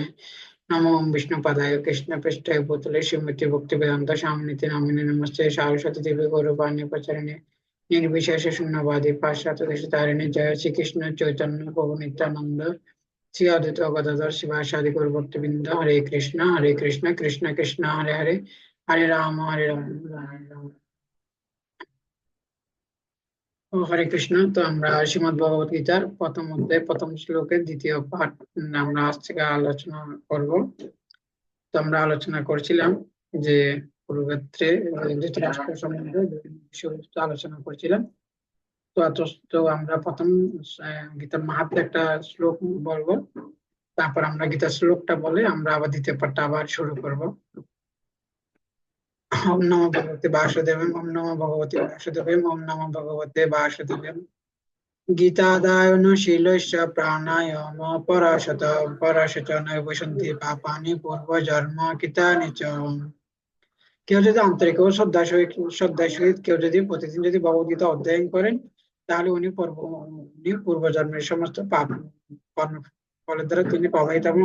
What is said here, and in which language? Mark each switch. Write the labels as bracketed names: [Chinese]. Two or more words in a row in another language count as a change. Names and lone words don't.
[Sanskrit] नमो ओम विष्णु पदाय कृष्ण पृष्ठाय भूतले श्रीमती भक्ति वेदांत स्वामिनीति नामिने नमस्ते सरस्वती देवी गौरवाणी प्रचारिणे निर्विशेष शून्यवादी पाश्चात्य देशतारिणे। जय श्री कृष्ण चैतन्य प्रभु नित्यानंद श्री अद्वैत गदाधर शिवासादि गौर भक्तवृंद। हरे कृष्ण कृष्ण कृष्ण हरे हरे हरे राम राम ও হরে কৃষ্ণ। [Bangla] তো আমরা শ্রীমদ্ ভগবত গীতার প্রথম অধ্যায় প্রথম শ্লোকের দ্বিতীয় পাঠ আমরা আজ থেকে আলোচনা করব। তো আমরা আলোচনা করছিলাম যে কুরুক্ষেত্রে ধৃতরাষ্ট্র সম্বন্ধে বিভিন্ন বিষয়বস্তু আলোচনা করছিলাম। তো আমরা প্রথম গীতার মাহাত্ম্যে একটা শ্লোক বলবো, তারপর আমরা গীতার শ্লোকটা বলে আমরা আবার দ্বিতীয় পাঠটা আবার শুরু করব। [Sanskrit] ওম নমো ভগবতে বাসুদেবায় ওম নমো ভগবতে বাসুদেবায় ওম নমো ভগবতে বাসুদেবায়। গীতাদায়ন শীলস্য প্রাণায়াম পরাশত পরাশত নৈবসন্তি পাপানি পূর্বজন্ম কৃতানি চ। [Bangla] কেউ যদি আন্তরিক ও শ্রদ্ধার সহিত কেউ যদি প্রতিদিন যদি ভগবদ্গীতা অধ্যয়ন করেন, তাহলে উনি পূর্বজন্মের সমস্ত পাপ কর্ম ফলের দ্বারা তিনি প্রভাবিত হবেন।